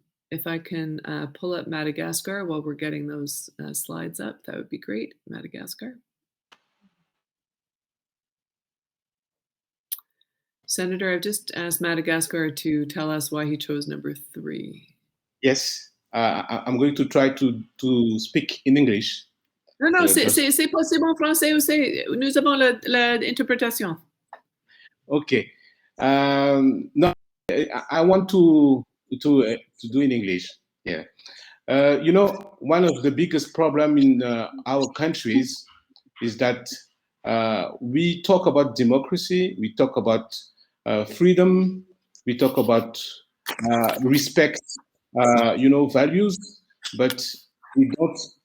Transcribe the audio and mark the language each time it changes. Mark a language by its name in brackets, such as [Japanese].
[English] If I can pull up Madagascar while we're getting those slides up, that would be great. Madagascar. Senator, I've just asked Madagascar to tell us why he chose number 3. Yes, I'm going to try to speak in English. [French] Non, c'est possible en français aussi. Nous avons l'interprétation. [English] Okay. No, I want to do in English. Yeah. You know, one of the biggest problem in our countries is that we talk about democracy, we talk about freedom, we talk about respect, values, but we don't.